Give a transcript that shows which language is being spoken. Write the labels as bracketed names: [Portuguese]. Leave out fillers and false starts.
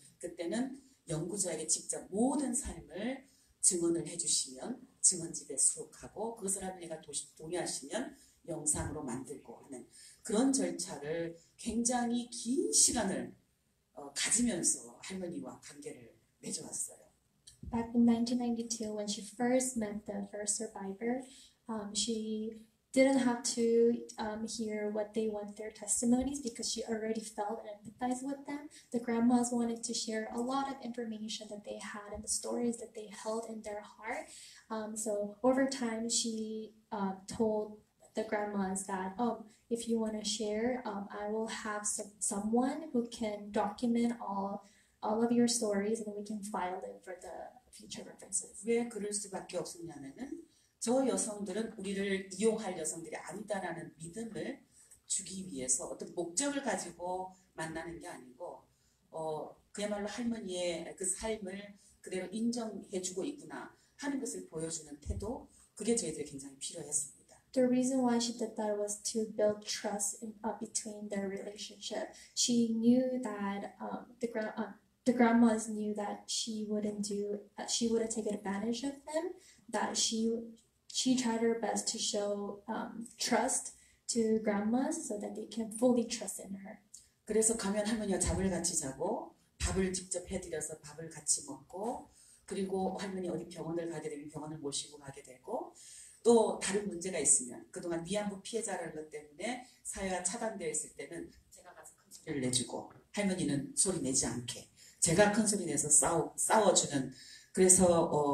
[Korean] 그때는 연구자에게 직접 모든 삶을 증언을 해주시면 증언집에 수록하고 그것을 할머니가 동의하시면 영상으로 만들고 하는 그런 절차를 굉장히 긴 시간을 가지면서 할머니와 관계를 맺어왔어요. [English] Back in 1992, when she first met the first survivor, she didn't have to hear what they want their testimonies because she already felt and empathized with them. The grandmas wanted to share a lot of information that they had and the stories that they held in their heart. So over time, she told the grandmas that, if you want to share, I will have someone who can document all of your stories and then we can file them for the future references. [Korean] 왜 그럴 수밖에 없었냐면은 저 여성들은 우리를 이용할 여성들이 아니다라는 믿음을 주기 위해서 어떤 목적을 가지고 만나는 게 아니고 그야말로 할머니의 그 삶을 그대로 인정해주고 있구나 하는 것을 보여주는 태도, 그게 저희들이 굉장히 필요했습니다. [English] The reason why she did that was to build trust between their relationship. She knew that the grandmas knew that she wouldn't take advantage of them. That she tried her best to show trust to grandmas so that they can fully trust in her. [Korean] 그래서 가면 할머니와 잠을 같이 자고 밥을 직접 해드려서 밥을 같이 먹고 그리고 할머니 어디 병원을 가게 되면 병원을 모시고 가게 되고 또 다른 문제가 있으면 그동안 위안부 피해자라는 것 때문에 사회가 차단되어 있을 때는 제가 가서 큰 소리를 내주고 할머니는 소리 내지 않게 제가 큰 소리 내서 싸워주는 그래서